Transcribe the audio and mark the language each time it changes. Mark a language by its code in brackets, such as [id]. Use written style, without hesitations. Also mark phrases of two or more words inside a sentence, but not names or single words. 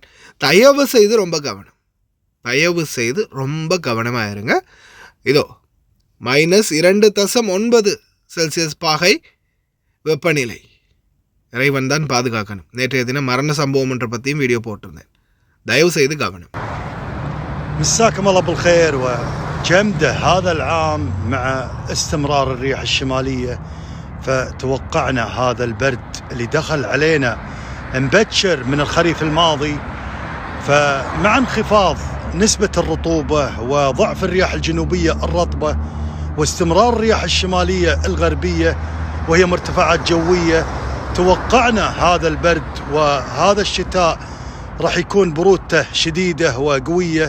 [ta] தயவு செய்து ரொம்ப கவனமாக இருங்க. இதோ -2.9°C பாகை வெப்பநிலை. இறைவன் தான் பாதுகாக்கணும். நேற்றைய தினம் மரண சம்பவம் என்ற பற்றியும் வீடியோ போட்டிருந்தேன். தயவு செய்து கவனம். [ar] مساكم الله بالخير وجمدة. هذا العام مع استمرار الرياح الشمالية فتوقعنا هذا البرد اللي دخل علينا مبكر من الخريف الماضي، فمع انخفاض نسبة الرطوبة وضعف الرياح الجنوبية الرطبة واستمرار الرياح الشمالية الغربية وهي مرتفعات جوية، توقعنا هذا البرد وهذا الشتاء راح يكون برودته شديدة وقوية.